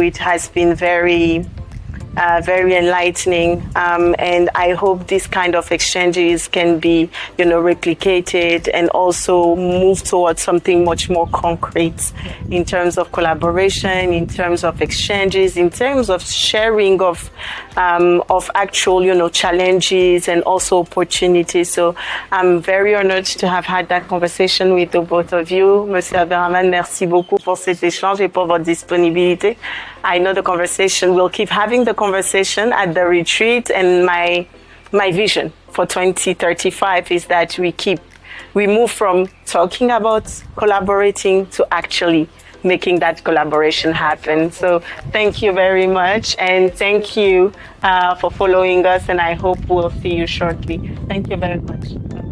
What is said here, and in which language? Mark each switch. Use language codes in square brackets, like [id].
[en] It has been very enlightening, and I hope this kind of exchanges can be, replicated and also move towards something much more concrete in terms of collaboration, in terms of exchanges, in terms of sharing of actual, challenges and also opportunities. So I'm very honored to have had that conversation with the both of you. [fr] Monsieur Abderrahmane, merci beaucoup pour cet échange et pour votre disponibilité. [en] I know we'll keep having the conversation at the retreat, and my vision for 2035 is that we move from talking about collaborating to actually making that collaboration happen. So thank you very much, and thank you for following us, and I hope we'll see you shortly. Thank you very much.